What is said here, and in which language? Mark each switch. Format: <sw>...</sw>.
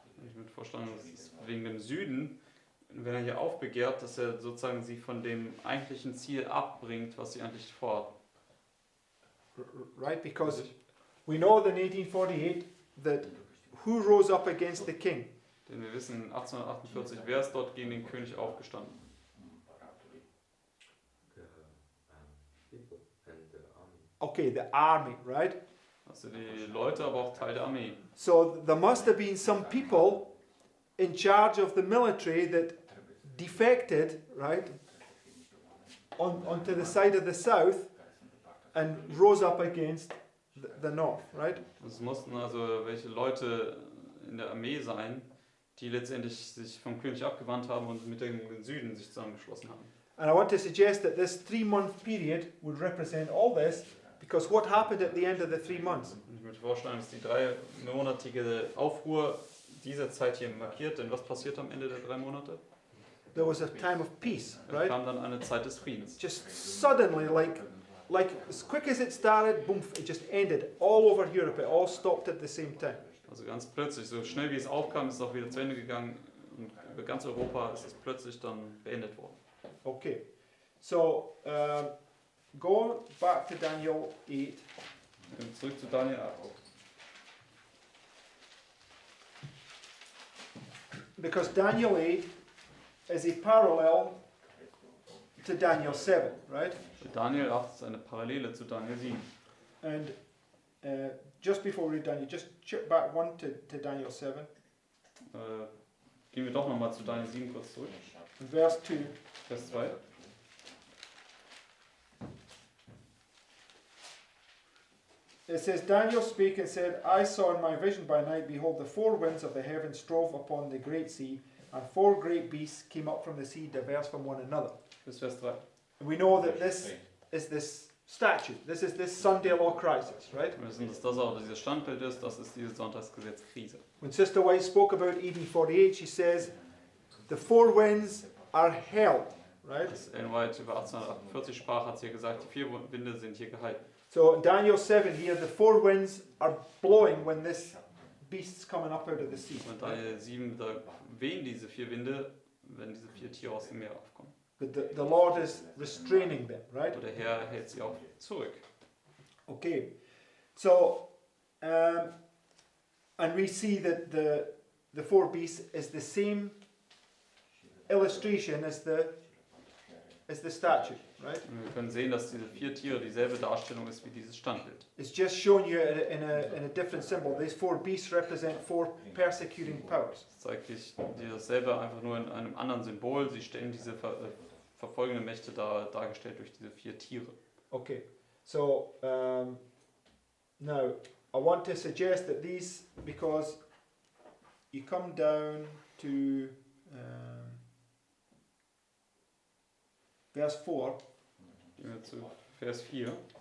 <de>Ich würde vorschlagen, dass es wegen dem Süden, wenn er hier aufbegehrt, dass er sozusagen sie von dem eigentlichen Ziel abbringt, was sie eigentlich vorhatten.</de> <en>Right, because we know in 1848 that who rose up against the king?</en> <de>Denn wir wissen, 1848, wer ist dort gegen den König aufgestanden?</de> <en>The people and the army. Okay, the army, right?</en> <de>Also die Leute, aber auch Teil der Armee.</de> <en>So there must have been some people in charge of the military that defected, right, onto the side of the south and rose up against the north, right?</en> <de>Es mussten also welche Leute in der Armee sein, die letztendlich sich vom König abgewandt haben und mit dem Süden sich zusammengeschlossen haben.</de> <en>And I want to suggest that this 3-month period would represent all this, because what happened at the end of the 3 months?</en> <de>Und ich möchte vorstellen, dass die 3-monatige Aufruhr diese Zeit hier markiert, denn was passiert am Ende der 3 Monate?</de> <en>There was a time of peace,</en> <de>Es</de> <en>right?</en> <de>kam dann eine Zeit des Friedens.</de> <en>Just suddenly, like as quick as it started, boom, it just ended all over Europe. It all stopped at the same time.</en> <de>Also ganz plötzlich, so schnell wie es aufkam, ist es auch wieder zu Ende gegangen und über ganz Europa ist es plötzlich dann beendet worden.</de> <en>Okay, so go back to Daniel 8.</en> <de>Zurück zu Daniel 8.</de> <en>Because Daniel 8 is a parallel to Daniel 7, right?</en> <de>Daniel 8 ist eine Parallele zu Daniel 7.</de> <en>And just before we read Daniel, just chip back one to Daniel 7,</en> <de>Gehen wir doch nochmal zu Daniel 7 kurz zurück.</de> <en>verse 2.</en> <de>Vers 2.</de> <en>It says, Daniel spake and said, I saw in my vision by night, behold, the 4 winds of the heaven strove upon the great sea, and 4 great beasts came up from the sea, diverse from one another.</en> <de>Bis Vers 3.</de> <en>And we know that this is this statue. This is this Sunday law crisis, right?</en> <de>Wir wissen, dass das auch dieses Standbild ist, das ist diese Sonntagsgesetzkrise.</de> <en>When Sister White spoke about AD 48, she says, the 4 winds are held, right?</en> <de>Als Ellen White über 1848 sprach, hat sie gesagt, die 4 Winde sind hier gehalten.</de> <en>So in Daniel 7 here, the 4 winds are blowing when this beast's coming up out of the sea.</en> <de>Und Daniel 7, da wehen diese 4 Winde, wenn diese 4 Tiere aus dem Meer aufkommen.</de> <en>But the Lord is restraining them, right?</en> <de>Und der Herr hält sie auch zurück.</de> <en>Okay, so and we see that the 4 beasts is the same illustration as the statue, right?</en> <de>Und wir können sehen, dass diese 4 Tiere dieselbe Darstellung ist wie dieses Standbild.</de> <en>It's just showing you in a different symbol. These 4 beasts represent 4 persecuting powers.</en> <de>Das zeigt dir dasselbe einfach nur in einem anderen Symbol. Sie stellen diese verfolgenden Mächte dargestellt durch diese 4 Tiere.</de> <en>Okay, so now I want to suggest that these, because you come down to verse 4,</en> <de>Gehen wir zu Vers 4.</de>